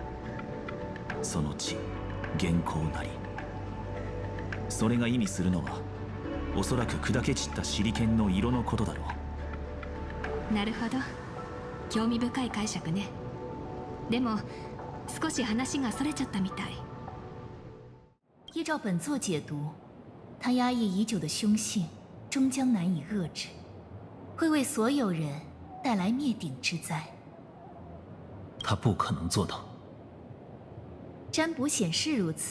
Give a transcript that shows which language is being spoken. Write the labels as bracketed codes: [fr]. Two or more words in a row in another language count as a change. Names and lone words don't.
[ja] その地、元寇なり。それが意味するのは、 おそらく砕け散ったシリケンの色のことだろう。なるほど、興味深い解釈ね。でも少し話がそれちゃったみたい。 [zh] 依照本作解读，他压抑已久的凶性终将难以遏制，会为所有人带来灭顶之灾。他不可能做到。占卜显示如此。